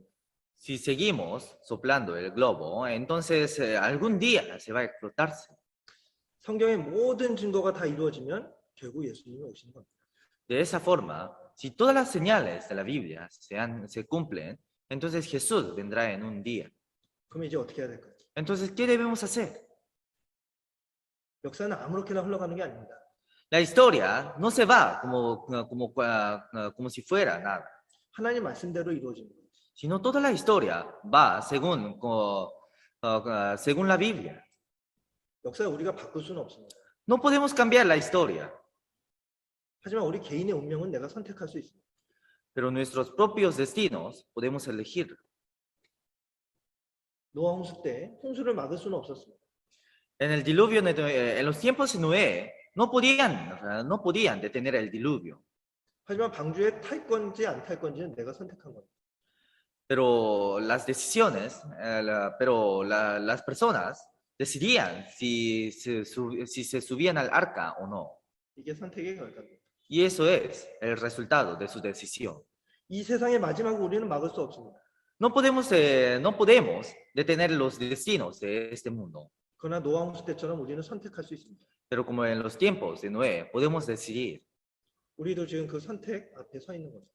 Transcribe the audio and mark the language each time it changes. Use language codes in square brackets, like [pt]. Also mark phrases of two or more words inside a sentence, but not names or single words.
[es] Si seguimos soplando el globo, entonces algún día se va a explotarse. [ko] 성경의 모든 증거가 다 이루어지면 결국 예수님이 오시는 겁니다. [es] De esa forma, si todas las señales de la Biblia se cumplen, entonces Jesús vendrá en un día. [ko] 그럼 이제 어떻게 해야 될까요? [es] Entonces, ¿qué debemos hacer? [ko] 역사는 아무렇게나 흘러가는 게 아닙니다. [es] La historia no se va como si fuera nada, [ko] 하나님 말씀대로 이루어지는 거예요. [es] sino toda la historia va según la Biblia. [ko] 역사를 우리가 바꿀 수는 없습니다. [es] No podemos cambiar la historia, [ko] 하지만 우리 개인의 운명은 내가 선택할 수 있습니다. [es] pero nuestros propios destinos podemos elegir. [ko] 노아 홍수 때 홍수를 막을 수는 없었습니다. [es] En el diluvio, en los tiempos de Noé, no podían detener el diluvio. [ko] 하지만 방주에 탈 건지 안 탈 건지는 내가 선택한 겁니다. [es] Pero las decisiones, las personas decidían si se subían al arca o no. [ko] 이게 선택의 결과입니다. [es] Y eso es el resultado de su decisión. [ko] 이 세상의 마지막을 우리는 막을 수 없습니다. [es] No podemos detener los destinos de este mundo. [ko] 그러나 노아 홍수 때처럼 우리는 선택할 수 있습니다. [es] Pero como en los tiempos de Noé, podemos decidir. [ko] 우리도 지금 그 선택 앞에 서 있는 겁니다.